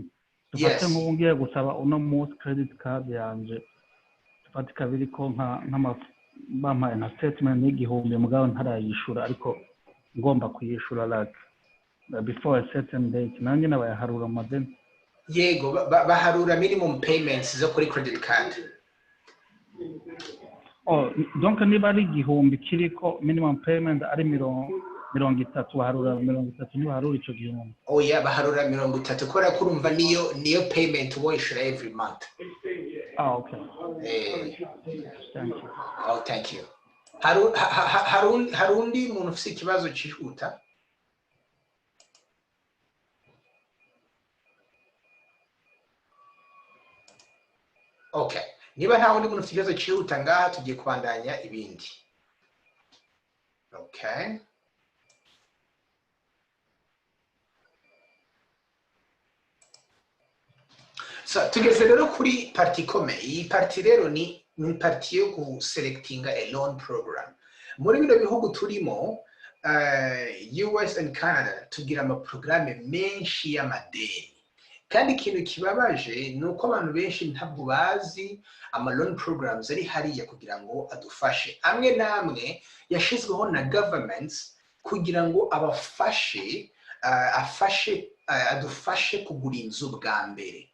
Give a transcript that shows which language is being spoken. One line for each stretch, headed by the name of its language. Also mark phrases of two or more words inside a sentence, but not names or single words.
Rundi: Dufate nk'ubu ngiye gusaba uno munsi
English: credit card
Rundi: yanje tufate kabiri ko bampaye na statement y'igihumbi mugabo ntarayishura ariko ngomba kuyishura
English: like before a certain date.
Rundi: Nanjye nabayaharura amadeni. Yego baharura
English: minimum payments
Rundi: zo kuri
English: credit card.
Rundi: Oh, donc niba ari igihumbi kiriko
English: minimum payment
Rundi: ari 30 baharura 30 ni baharura icyo gihumbi.
English: Oh yeah,
Rundi: baharura 30 kora kurumva niyo payment wishura
English: every month. Okay. Thank you. Oh, thank you.
Rundi: Harundi muntu ufite ikibazo cyihuta?
English: Okay.
Rundi: Niba nta wundi muntu ufite ikibazo cyihuta ngaha tugiye kubandanya ibindi.
English: Okay.
Rundi: So tugeze rero kuri parti ikomeye. Iyi parti rero ni parti yo guselectinga
English: a loan program.
Rundi: Muri bino bihugu turimo
English: US and Canada
Rundi: tugira amaprograme menshi y'amadeni. Kandi ikintu kibabaje ni uko abantu benshi ntabwo bazi
English: loan programs
Rundi: ari hariya kugira ngo adufashe. Amwe namwe yashizweho na governments kugira ngo adufashe kugura inzu bwa mbere.